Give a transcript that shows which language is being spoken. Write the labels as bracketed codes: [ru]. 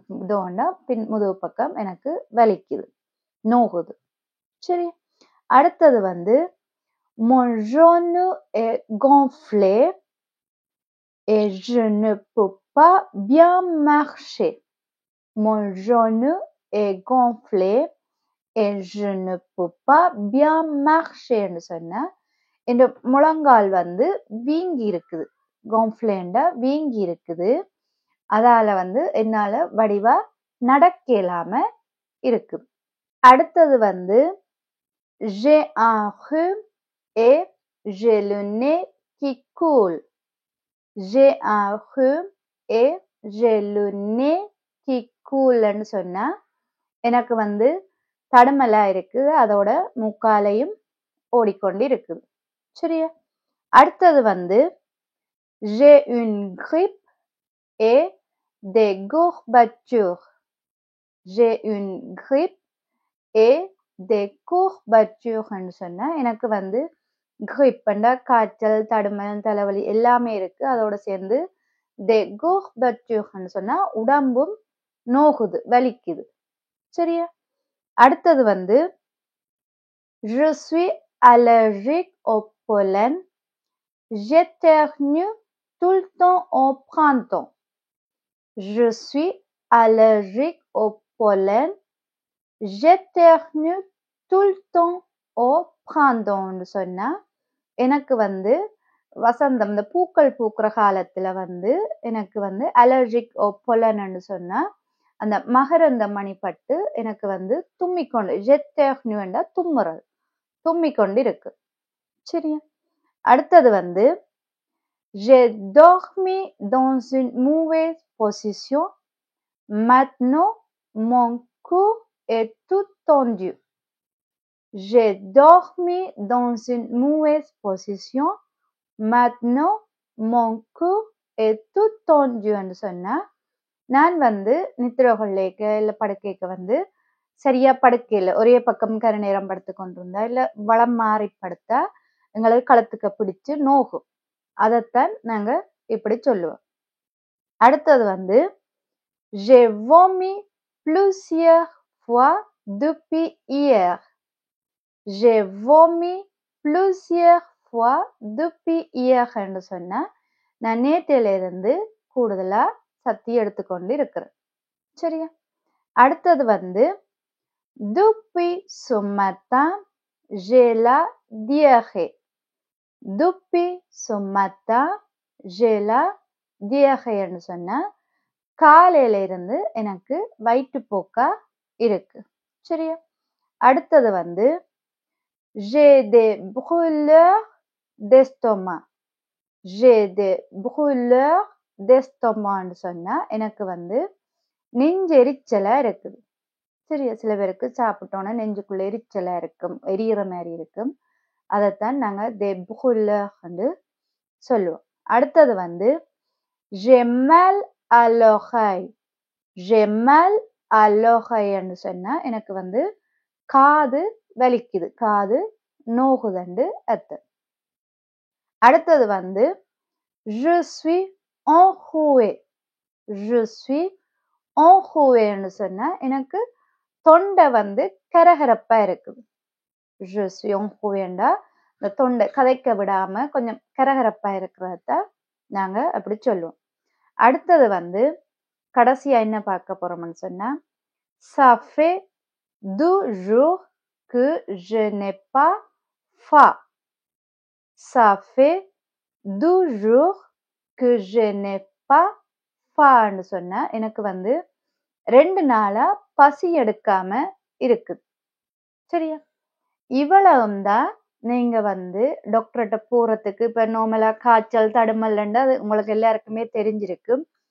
[ta] தோன்னா பின் முதுகு பக்கம் எனக்கு வலிக்குது, நோகுது. சரி. அடுத்தது வந்து [fr] mon genou est gonflé et je ne peux pas bien marcher. mon genou est gonflé et je ne peux pas bien marcher [ta] ன்னு சொன்னா இந்த முழங்கால் வந்து வீங்கி இருக்குது, gonfléண்டா வீங்கி இருக்குது. அதால வந்து என்னால வடிவா நடக்க இயலாம இருக்குது. அடுத்தது வந்து [fr] j'ai un rhume et j'ai le nez qui coule. J'ai un rhume et j'ai le nez qui coule [ta] ன்னு சொன்னா எனக்கு வந்து தடுமலா இருக்கு, அதோட மூக்காலையும் ஓடிக்கொண்டு இருக்குது. சரியா? அடுத்தது வந்து [fr] j'ai une grippe et des courbatures. J'ai une grippe et des courbatures [ta] ன்னு சொன்னா எனக்கு வந்து கிரிப்ண்டா காய்ச்சல், தடுமல், தலைவலி எல்லாமே இருக்கு. அதோட சேர்ந்து des courbatures ன்னு சொன்னா உடம்பும் நோகுது, வலிக்குது. சரியா? அடுத்தது வந்து [fr] je suis allergique au pollen. J'éternue tout le temps au printemps. Je suis allergique au pollen. J'éternue tout le temps au printemps [ta] ன்னு சொன்னா எனக்கு வந்து வசந்தம், இந்த பூக்கள் பூக்கிற காலத்துல வந்து எனக்கு வந்து அலர்ஜிக் பொலன்னு சொன்னா அந்த மகரந்த மணி பட்டு எனக்கு வந்து தும்மிக்கொண்டு ஜெத்தேர்னுவெண்டா தும்முறது, தும்மிக்கொண்டு இருக்கு. சரியா? அடுத்தது வந்து [fr] j'ai dormi dans une mauvaise position. Maintenant mon cou est tout tendu. J'ai dormi dans une mauvaise position. Maintenant mon cou est tout tendu [ta] ன்னு சொன்னா நான் வந்து நித்திரை கொள்ளைக்க இல்ல படுக்கைக்கு வந்து சரியா படுக்கையில ஒரே பக்கம் கருநேரம் படுத்து கொண்டிருந்தா இல்ல வளம் மாறி படுத்தா எங்களுக்கு கழுத்துக்க பிடிச்சு நோகும். அதைத்தான் நாங்க இப்படி சொல்லுவோம். அடுத்தது வந்து [fr] j'ai vomi plusieurs fois depuis hier. J'ai vomi plusieurs fois depuis hier [ta] ன்னு சொன்னா நான் நேற்றில இருந்து கூடுதலா சத்தி எடுத்துக்கொண்டு இருக்கிறேன். சரியா? அடுத்தது வந்து [fr] depuis ce matin j'ai la diarrhée. Depuis ce matin j'ai la diarrhée [ta] ன்னு சொன்னா காலையில இருந்து எனக்கு வயிற்றுப்போக்கா இருக்கு. சரியா? அடுத்தது வந்து [fr] j'ai des brûlures d'estomac. J'ai des brûlures d'estomac [ta] ன்னு சொன்னா எனக்கு வந்து நெஞ்செரிச்சலா இருக்குது. சரியா? சில பேருக்கு சாப்பிட்டோன்னா நெஞ்சுக்குள்ள எரிச்சலா இருக்கும், எரியிற மாதிரி இருக்கும். அதைத்தான் நாங்க des brûlures ன்னு சொல்லுவோம். அடுத்தது வந்து [fr] j'ai mal à l'oreille. J'ai mal à l'oreille [ta] ன்னு சொன்னா எனக்கு வந்து காது வலிக்குது, காது நோகுதுன்னு அர்த்தம். அடுத்தது வந்து [fr] je suis enroué. Je suis enroué [ta] ன்னு சொன்னா எனக்கு தொண்டை வந்து கரகரப்பா இருக்குது. [fr] Je suis enroué [ta] ண்டா இந்த தொண்டை கதைக்க விடாம கொஞ்சம் கரகரப்பா இருக்கிறத நாங்க அப்படி சொல்லுவோம். அடுத்தது வந்து கடைசியா என்ன பார்க்க போறோம்னு சொன்னா [fr] ça fait 2 jours que je n'ai pas faim. Ça fait 2 jours que je n'ai pas faim [ta] ன்னு சொன்னா எனக்கு வந்து 2 நாளா பசி எடுக்காம இருக்குது. சரியா? இவ்வளவும் தான் நீங்க வந்து டாக்டர்கிட்ட போறதுக்கு இப்ப நார்மலா காய்ச்சல் தடுமல்ண்டா அது உங்களுக்கு எல்லாருக்குமே தெரிஞ்சிருக்கும்.